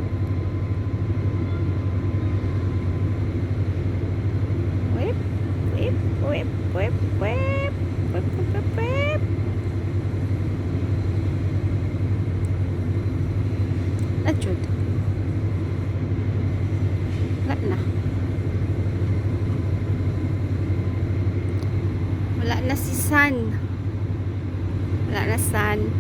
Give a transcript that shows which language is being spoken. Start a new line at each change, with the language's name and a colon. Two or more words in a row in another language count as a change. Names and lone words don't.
Cebuano: Whip, whip, whip, whip, whip. Whip, whip, whip, whip. Jud. Wala na. Wala na si San. Wala na San.